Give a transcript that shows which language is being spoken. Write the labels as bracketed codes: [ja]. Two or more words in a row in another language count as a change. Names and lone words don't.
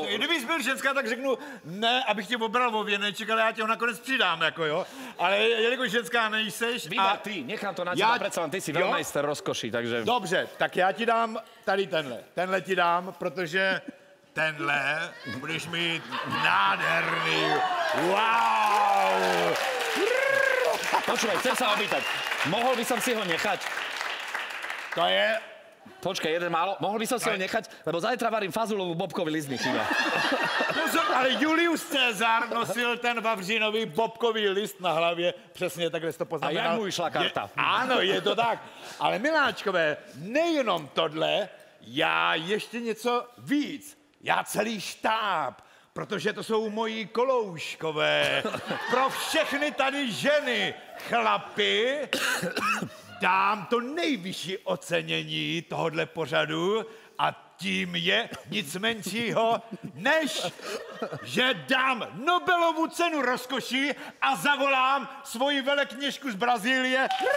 [cs] Kdybys byl ženská, tak řeknu, ne, abych tě obral o věneček, ale já tě ho nakonec přidám, jako jo. Ale jelikož ženská nejseš... [sk] Vyber ty, nechám to na teba, predsa len ty si veľmajster rozkoší, takže... [cs] Dobře, tak já ti dám tady tenhle. Tenhle ti dám, protože tenhle budeš mít nádherný. Wow! [sk] Počúvaj, chcem sa opýtať, mohol by som si ho nechať? To je... Počkaj, jeden málo. Mohol by som si ho nechať, lebo zajtra varím fazulovú bobkový list, mi chýba. [cs] Ale Julius Cezar nosil ten vavřínový bobkový list na hlavě, přesně takhle to poznamenal. A jak mu vyšla karta? Ano, je to tak. Ale miláčkové, nejenom tohle, já ještě něco víc. Já celý štáb, protože to jsou moji kolouškové. Pro všechny tady ženy, chlapy, dám to nejvyšší ocenění tohodle pořadu a tím je nic menšího, než že dám Nobelovu cenu rozkoší a zavolám svoji velekněžku z Brazílie.